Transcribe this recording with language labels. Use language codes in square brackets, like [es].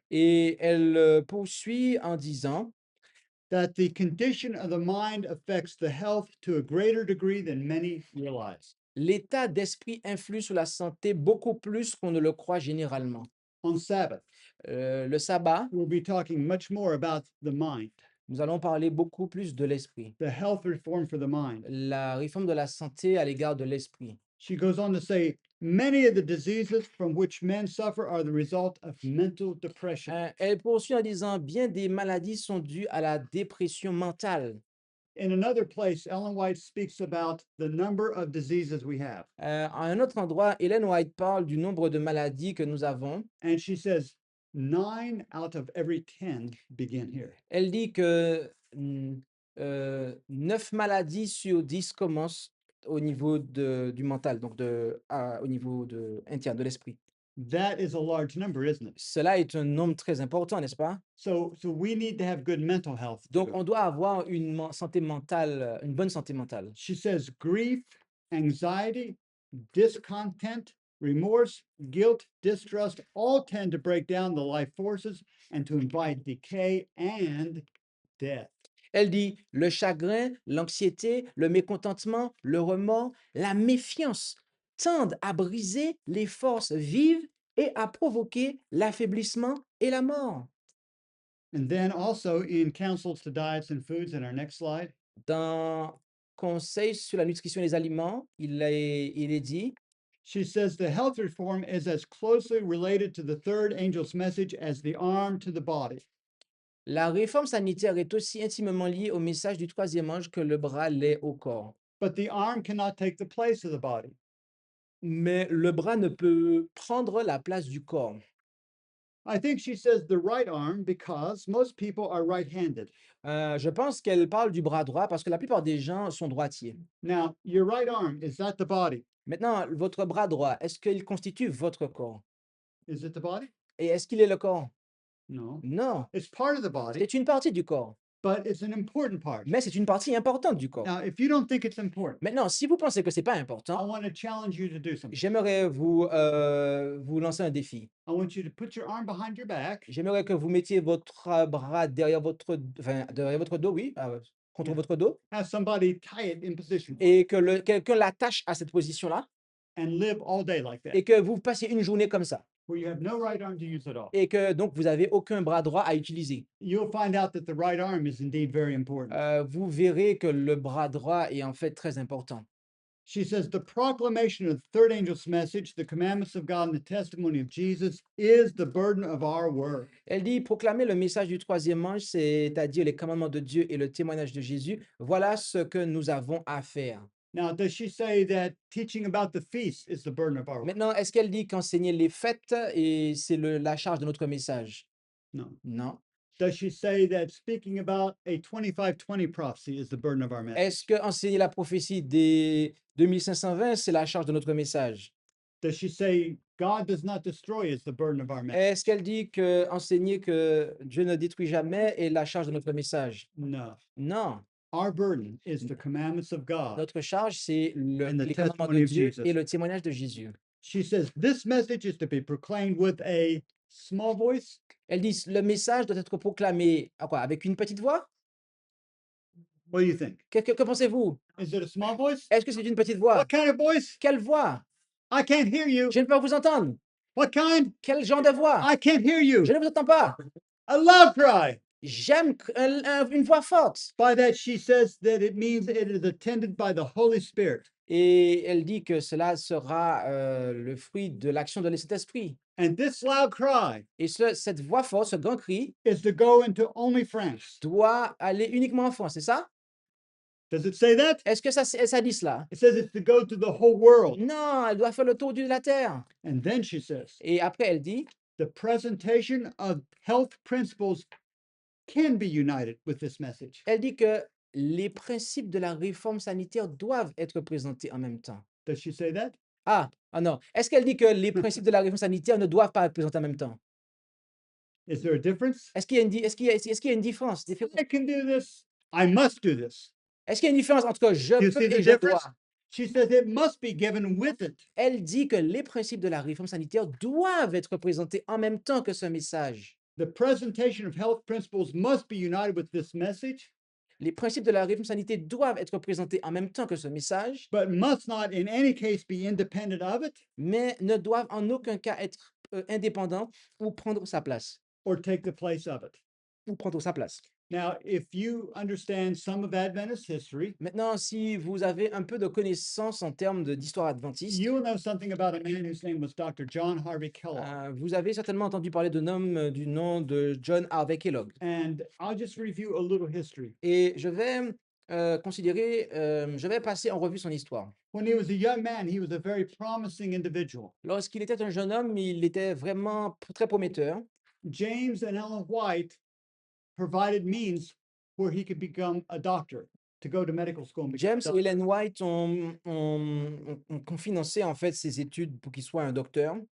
[fr] Et elle poursuit en disant [en] that the condition of the mind affects the health to a greater degree than many realize. [fr] l'état d'esprit influe sur la santé beaucoup plus qu'on ne le croit généralement. [en] On Sabbath, [fr] Le sabbat, [en] we'll be talking much more about the mind, [fr] nous allons parler beaucoup plus de l'esprit, [en] the health reform for the mind. [fr] la réforme de la santé à l'égard de l'esprit. [en] She goes on to say many of the diseases from which men suffer are the result of mental depression. [fr] Elle poursuit en disant, bien des maladies sont dues à la dépression mentale. [en] In another place, Ellen White speaks about the number of diseases we have. [fr] À un autre endroit, Ellen White parle du nombre de maladies que nous avons [en] And she says 9 out of every 10 begin here. [fr] Elle dit que 9 maladies sur 10 commencent au niveau du mental, donc au niveau interne, de l'esprit. [en] That is a large number, isn't it? [fr] Cela est un nombre très important, n'est-ce pas? [en] So we need to have good mental health. [fr] Donc, [en] too. [fr] on doit avoir santé mentale, une bonne santé mentale. [en] She says grief, anxiety, discontent, remorse, guilt, distrust all tend to break down the life forces and to invite decay and death. [fr] Elle dit le chagrin, l'anxiété, le mécontentement, le remords, la méfiance tendent à briser les forces vives et à provoquer l'affaiblissement et la mort. [en] And then also in counsels to diets and foods in our next slide, [fr] Dans Conseil sur la nutrition et les aliments, il est dit [en] she says the health reform is as closely related to the third angel's message as the arm to the body. [fr] la réforme sanitaire est aussi intimement liée au message du troisième ange que le bras l'est au corps. [en] But the arm cannot take the place of the body. [fr] Mais le bras ne peut prendre la place du corps. [en] I think she says the right arm because most people are right-handed. [fr] Je pense qu'elle parle du bras droit parce que la plupart des gens sont droitiers. [en] Now, your right arm, is that the body? [fr] Maintenant, votre bras droit, est-ce qu'il constitue votre corps? [en] Is it the body? [fr] Et est-ce qu'il est le corps? [en] No. [fr] Non, [en] It's part of the body, [fr] c'est une partie du corps, [en] but it's an important part. [fr] mais c'est une partie importante du corps. [en] Now, if you don't think it's important, [fr] Maintenant, si vous pensez que c'est pas [en] I [fr] important, [en] want to challenge you to do something. [fr] j'aimerais vous lancer un défi. [en] I want you to put your arm behind your back [fr] J'aimerais que vous mettiez votre bras derrière derrière votre dos, oui, contre [en] Yeah. [fr] votre dos, [en] have somebody tie it in position [fr] et que quelqu'un l'attache à cette position-là, [en] and live all day like that, [fr] et que vous passiez une journée comme ça, [en] where you have no right arm to use at all. [fr] et que donc vous avez aucun bras droit à utiliser. [en] You'll find out that the right arm is indeed very important. [fr] Vous verrez que le bras droit est en fait très important. [en] She says the proclamation of the third angel's message, the commandments of God, and the testimony of Jesus is the burden of our work. [fr] Elle dit proclamer le message du troisième ange, c'est-à-dire les commandements de Dieu et le témoignage de Jésus. Voilà ce que nous avons à faire. [en] Now, does she say that teaching about the feast is the burden of our work? [fr] Maintenant, est-ce qu'elle dit qu'enseigner les fêtes et c'est la charge de notre message? [en] No. [fr] Non. [en] Does she say that speaking about a 2520 prophecy is the burden of our message? [fr] Est-ce que enseigner la prophétie des 2520, c'est la charge de notre message? [en] Does she say God does not destroy is the burden of our message? [fr] Est-ce qu'elle dit que enseigner que Dieu ne détruit jamais est la charge de notre message? [en] No. [fr] Non. [en] Our burden is the commandments of God. [fr] Notre charge, c'est [en] And the [fr] les commandements de [en] testimony of [fr] Dieu [en] Jesus. [fr] et le témoignage de Jésus. [en] She says this message is to be proclaimed with a small voice. [fr] Elle dit le message doit être proclamé avec une petite voix? [en] What do you think? [fr] Que pensez-vous? [en] Is it a small voice? [fr] Est-ce que c'est une petite voix? [en] What kind of voice? [fr] Quelle voix? [en] I can't hear you. [fr] Je ne peux pas vous entendre. [en] What kind? [fr] Quel genre de voix? [en] I can't hear you. [fr] Je ne vous entends pas. [en] A loud cry. [fr] J'aime une voix forte. [en] By that, she says that it means it is attended by the Holy Spirit. [fr] Et elle dit que cela sera le fruit de l'action de Saint-Esprit. [en] And this loud cry [fr] Et cette voix forte, ce grand cri, [en] is to go into only France. [fr] doit aller uniquement en France, c'est ça? [en] Does it say that? [fr] Est-ce que ça dit cela? [en] It says it's to go to the whole world. [fr] Non, elle doit faire le tour de la terre. [en] And then she says [fr] Et après, elle dit, [en] the presentation of health principles can be united with this message. [fr] elle dit que les principes de la réforme sanitaire doivent être présentés en même temps. [en] Does she say that? [fr] Ah non. Est-ce qu'elle dit que les principes de la réforme sanitaire ne doivent pas être présentés en même temps? [en] Is there a difference? [fr] Est-ce qu'il y a une différence? [en] I can do this. I must do this. [fr] Est-ce qu'il y a une différence entre je [en] You [fr] peux [en] see the [fr] et je [en] difference? [fr] dois? [en] She says it must be given with it. [fr] Elle dit que les principes de la réforme sanitaire doivent être présentés en même temps que ce message. [en] The presentation of health principles must be united with this message, [fr] Les principes de la réforme sanitaire doivent être présentés en même temps que ce message, [en] but must not in any case be independent of it [fr] mais ne doivent en aucun cas être indépendants ou prendre sa place. [en] or take the place of it. [fr] Ou prendre sa place. [en] Now, if you understand some of Adventist history, [fr] Maintenant, si vous avez un peu de connaissances en termes d'histoire adventiste, [en] you will know something about a man whose name was Dr. John Harvey Kellogg. [fr] vous avez certainement entendu parler d'un homme du nom de John Harvey Kellogg. [en] And I'll just review a little history. [fr] Et je vais je vais passer en revue son histoire. [en] When he was a young man, he was a very promising individual. [fr] Lorsqu'il était un jeune homme, il était vraiment très prometteur. [en] James and Ellen White provided means where he could become a doctor, to go to medical school and become a [fr] James et [en] doctor. [fr] Ellen White ont financé en fait ses études pour qu'il soit un docteur.